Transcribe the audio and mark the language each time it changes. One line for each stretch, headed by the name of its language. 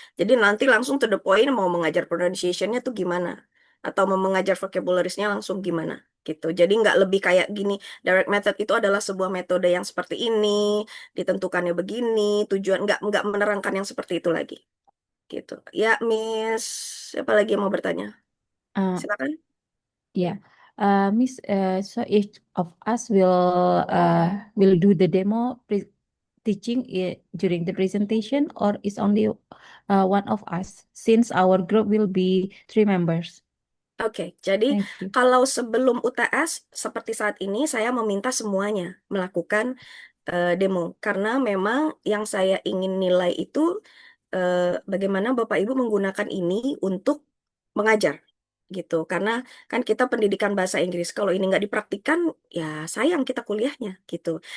Indonesian: Jadi nanti langsung
English: to the point
Indonesian: mau mengajar pronunciation-nya tuh gimana atau mau mengajar vocabularies-nya langsung gimana gitu. Jadi nggak lebih kayak gini. Direct method itu adalah sebuah metode yang seperti ini, ditentukannya begini, tujuan nggak menerangkan yang seperti itu lagi gitu. Ya, Miss, siapa lagi yang mau bertanya? Uh, Silakan.
English: yeah, Miss. So each of us will do the demo teaching during the presentation, or is only one of us? Since our group will be 3 members.
Indonesian: Oke, jadi
English: Thank you.
Indonesian: kalau sebelum UTS seperti saat ini saya meminta semuanya melakukan demo karena memang yang saya ingin nilai itu eh, bagaimana Bapak Ibu menggunakan ini untuk mengajar gitu. Karena kan kita pendidikan bahasa Inggris kalau ini nggak dipraktikkan ya sayang kita kuliahnya gitu.